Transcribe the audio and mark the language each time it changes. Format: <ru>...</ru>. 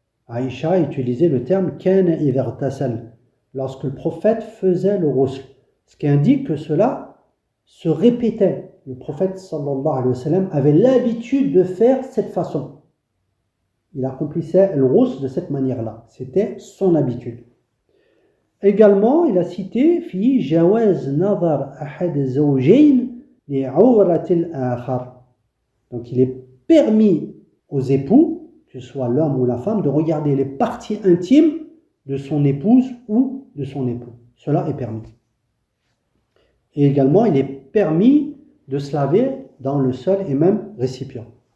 <fr>Aïcha a utilisé le terme</fr> <ar>كان إذا اغتسل</ar> <fr>lorsque le prophète faisait le ghusl, ce qui indique que cela se répétait. Le prophète sallallahu alayhi wa sallam avait l'habitude de faire cette façon. Il accomplissait le ghusl de cette manière-là. C'était son habitude. Également, il a cité</fr> <ar>في جواز نظر أحد الزوجين لعورة الآخر.</ar> <fr>Donc il est permis aux époux, que ce soit l'homme ou la femme, de regarder les parties intimes de son épouse ou de son époux. Cela est permis. Et également, il est permis de se laver dans le seul et même récipient.</fr>